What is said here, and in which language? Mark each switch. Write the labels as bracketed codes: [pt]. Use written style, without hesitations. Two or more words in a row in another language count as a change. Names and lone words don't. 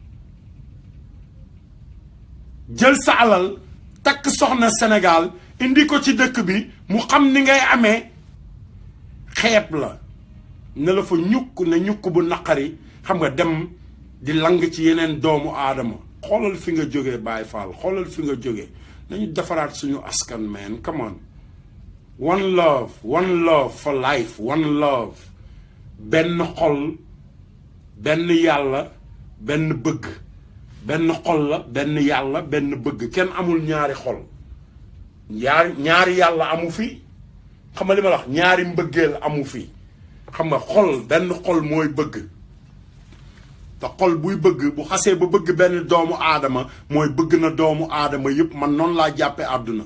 [wo] jël sa alal takk soxna Sénégal indi ko ci dëkk bi mu xam ni ngay amee xeeb la ne la fa ñukk ne ñukk bu naqari xam nga dem di lang ci yeneen doomu aadama xoolal fi nga jógee Baye Fall xoolal fi nga jógee nañu defaraat suñu askan [en] man come on one love for life one love [wo] benn xol benn yàlla benn bëgg benn xol la benn yàlla benn bëgg kenn amul ñaari xol ñaari yàlla amu fi xam nga li ma la wax ñaari mbëggeel amu fi xam nga xol benn xol mooy bëgg te xol buy bëgg bu xasee ba bëgg benn doomu aadama mooy bëgg na doomu aadama yëpp man noonu laa jàppe àdduna